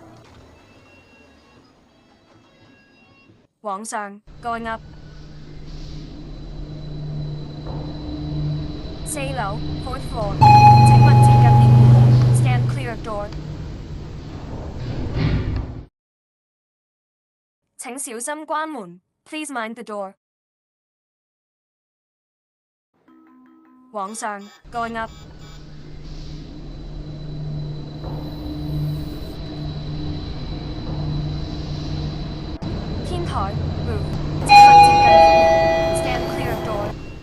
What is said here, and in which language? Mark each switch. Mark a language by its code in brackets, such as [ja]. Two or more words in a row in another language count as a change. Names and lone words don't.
[yue] 往上 [en] going up。 [yue] 4樓 [en] fourth floor [yue] 請勿接近 lift 門。 [en] Stand clear door。 [yue] 請小心關門。 [en] Please mind the door。 [yue] 往上 [en] going up。 [yue] 天台 roof 即刻接近 lift 門。 [en] Stand clear door。